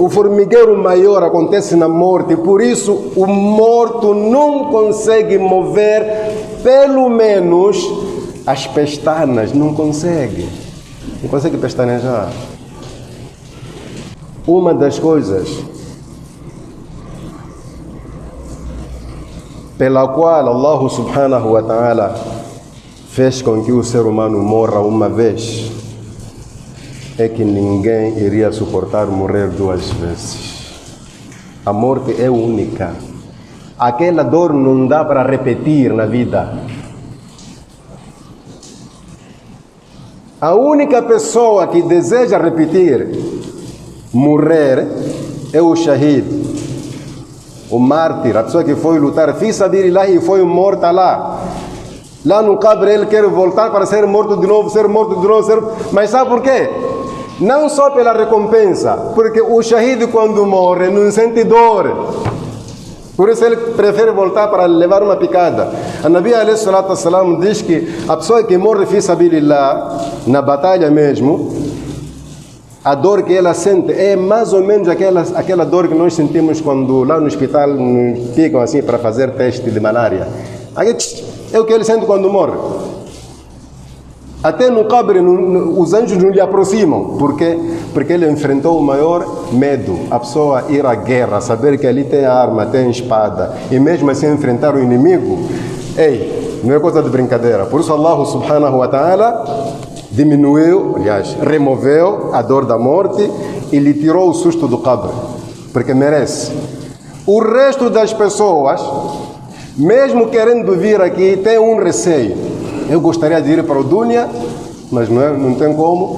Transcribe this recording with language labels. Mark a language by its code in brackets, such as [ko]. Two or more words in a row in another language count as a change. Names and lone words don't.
[pt] O formigueiro maior acontece na morte, por isso o morto não consegue mover, pelo menos as pestanas, não consegue pestanejar. Uma das coisas pela qual [ar] الله سبحانه وتعالى [pt] fez com que o ser humano morra uma vez é que ninguém iria suportar morrer duas vezes. A morte é única. Aquela dor não dá para repetir na vida. A única pessoa que deseja repetir morrer é o shahid, o mártir, a pessoa que foi lutar [ar] في سبيل الله [pt] e foi morta lá. Lá no Qabr ele quer voltar para ser morto de novo, mas sabe por quê? Não só pela recompensa, porque o shahid quando morre não sente dor. Por isso ele prefere voltar para levar uma picada. A Nabi [ar] عليه الصلاة والسلام [pt] diz que a pessoa que morre [ar] في سبيل الله, [pt] na batalha mesmo, a dor que ela sente é mais ou menos aquela dor que nós sentimos quando lá no hospital nos picam assim para fazer teste de malária. É o que ele sente quando morre. Até no Qabr os anjos não lhe aproximam. Por quê? Porque ele enfrentou o maior medo. A pessoa ir à guerra, saber que ali tem arma, tem espada, e mesmo assim enfrentar o inimigo. Ei, não é coisa de brincadeira. Por isso [ar] الله سبحانه وتعالى [pt] diminuiu, aliás, removeu a dor da morte e lhe tirou o susto do Qabr, porque merece. O resto das pessoas, mesmo querendo vir aqui, tem um receio. Eu gostaria de ir para o Dunya, mas não tem como.